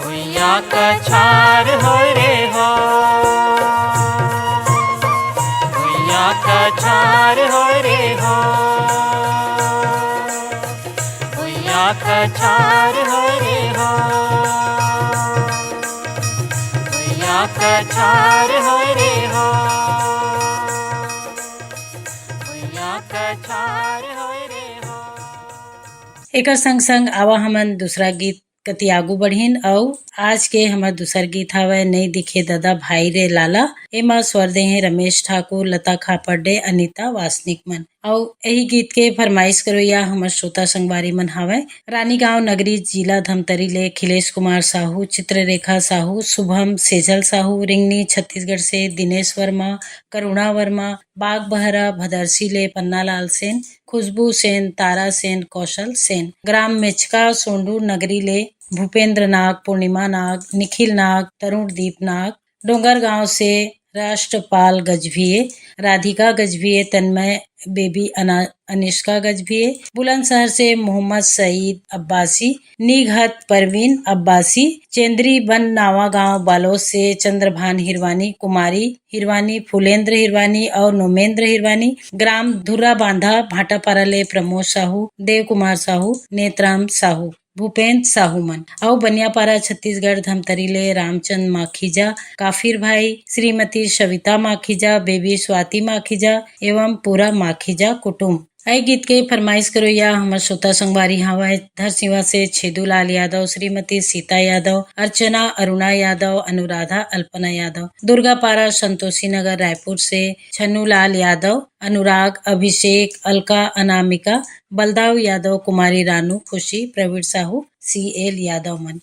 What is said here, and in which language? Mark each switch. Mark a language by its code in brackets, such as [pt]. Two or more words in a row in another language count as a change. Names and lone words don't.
[hne] भुइया कछार हो रे हो। भुइया कछार हो रे हो। भुइया कछार हो रे हो। भुइया कछार हो रे हो। भुइया कछार हो रे हो। एकर संग संग आवा हमन दूसरा गीत कति आगू बढ़ीन अउ आज के हमर दूसर गीत हवय नहीं दिखे दादा भाई रे लाला। एमा स्वर दे हैं रमेश ठाकुर, लता खापर्डे, अनीता वासनिक मन। अउ यही गीत के फरमाइश करोया हमर श्रोता संगवारी मन हवय रानीगांव नगरी जिला धमतरी ले खिलेश कुमार साहू, चित्ररेखा साहू, शुभम सेजल साहू, रिंगनी छत्तीसगढ़ से दिनेश वर्मा, करुणा वर्मा, बाग बहरा भदरसी ले पन्नालाल सेन, खुशबू सेन, तारा सेन, कौशल सेन, ग्राम मेचका सोंडू नगरी ले भूपेंद्र नाग, पूर्णिमा नाग, निखिल नाग, तरुणदीप नाग, डोंगरगांव से राष्ट्रपाल गजभिये, राधिका गजभिये, तन्मय बेबी अनिष्का गजभिये, बुलंदशहर से मोहम्मद सईद अब्बासी, निघत परवीन अब्बासी, चेंद्री बन नावा गांव बालोद से चंद्रभान हिरवानी, कुमारी हिरवानी, फुलेंद्र हिरवानी और नोमेंद्र हिरवानी, ग्राम धुर्रा बांधा भाटापारा ले प्रमोद साहू, देव कुमार साहू, नेत्राम साहू, भूपेंद्र साहू मन और बनियापारा छत्तीसगढ़ धमतरी ले रामचंद माखीजा, काफिर भाई, श्रीमती सविता माखीजा, बेबी स्वाति माखीजा एवं पूरा माखीजा कुटुंब। आई गीत के फरमाइश करो या हमर श्रोता संगवारी हवा धरसिवा से छेदूलाल यादव, श्रीमती सीता यादव, अर्चना अरुणा यादव, अनुराधा अल्पना यादव, दुर्गापारा संतोषी नगर रायपुर से छन्नूलाल यादव, अनुराग, अभिषेक, अलका, अनामिका, बलदाव यादव, कुमारी रानू, खुशी, प्रवीण साहू, CL यादव मन।